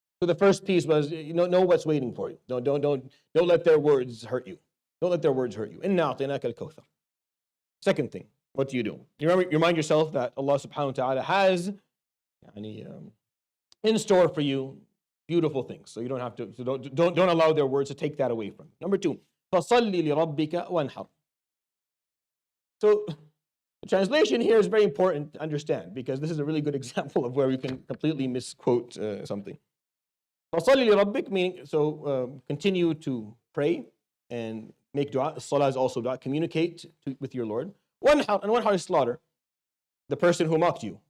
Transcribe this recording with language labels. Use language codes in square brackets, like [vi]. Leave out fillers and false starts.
[en] So the first piece was, know what's waiting for you. Don't let their words hurt you. Don't let their words hurt you. Inna a'tainaka al-kawthar. Second thing, what do? You remind yourself that Allah subhanahu wa ta'ala has in store for you beautiful things. So you don't have to, so don't allow their words to take that away from you. Number 2, [ar] فَصَلِّ لِرَبِّكَ وَانْحَرْ. [en] So the translation here is very important to understand, because this is a really good example of where we can completely misquote something. [ar] فَصَلِّ لِرَبِّكَ, [en] meaning, continue to pray and make dua. Salah is also dua. Communicate with your Lord. وَانْحَرْ, and وَانْحَرْ is slaughter the person who mocked you.